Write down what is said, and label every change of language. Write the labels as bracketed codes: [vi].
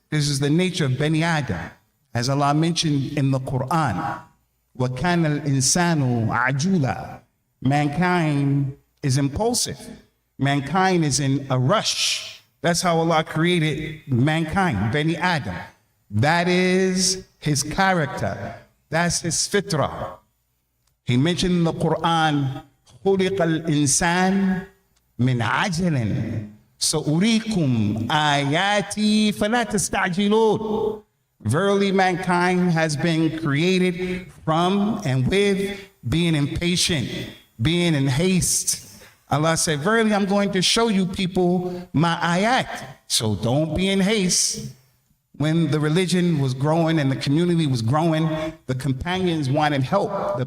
[en] This is the nature of Bani Adam. As Allah mentioned in the Quran, [ar] وَكَانَ الْإِنسَانُ عَجُولًا. [en] Mankind is impulsive. Mankind is in a rush. That's how Allah created mankind, Bani Adam. That is his character. That's his fitrah. He mentioned in the Quran, [ar] خُلِقَ الْإِنسَانِ مِنْ عَجَلٍ سَأُرِيكُمْ آيَاتِي فَلَا تَسْتَعْجِلُونَ. [en] Verily mankind has been created from and with being impatient, being in haste. Allah said, verily I'm going to show you people my ayat. So don't be in haste. When the religion was growing and the community was growing, the companions wanted help.